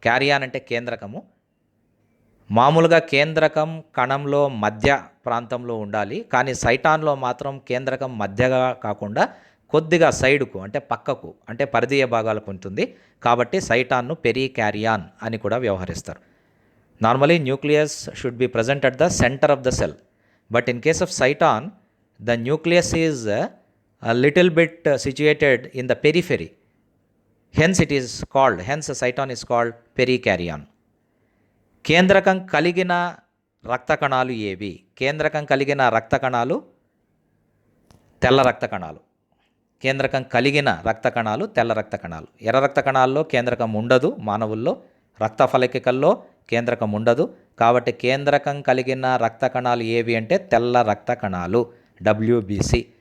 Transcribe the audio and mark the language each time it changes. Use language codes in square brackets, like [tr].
[te] Carry on అంటే కేంద్రకము. మామూలుగా కేంద్రకం కణంలో మధ్య ప్రాంతంలో ఉండాలి, కానీ సైటాన్లో మాత్రం కేంద్రకం మధ్యగా కాకుండా కొద్దిగా సైడ్కు అంటే పక్కకు అంటే పరిధీయ భాగాలకు ఉంటుంది. కాబట్టి సైటాన్ను పెరికారియాన్ అని కూడా వ్యవహరిస్తారు. [en] Normally nucleus should be present at the centre of the cell, but in case of cyton the nucleus is a little bit situated in the periphery. Hence cyton is called perikaryon. [te] కేంద్రకం కలిగిన రక్త కణాలు ఏవి? కేంద్రకం కలిగిన రక్త కణాలు తెల్ల రక్త కణాలు. కేంద్రకం కలిగిన రక్త కణాలు తెల్ల రక్త కణాలు. ఎర్ర రక్త కణాల్లో కేంద్రకం ఉండదు. మానవుల్లో రక్త ఫలకికల్లో కేంద్రకం ఉండదు. కాబట్టి కేంద్రకం కలిగిన రక్త కణాలు ఏవి అంటే తెల్ల రక్త కణాలు, WBC.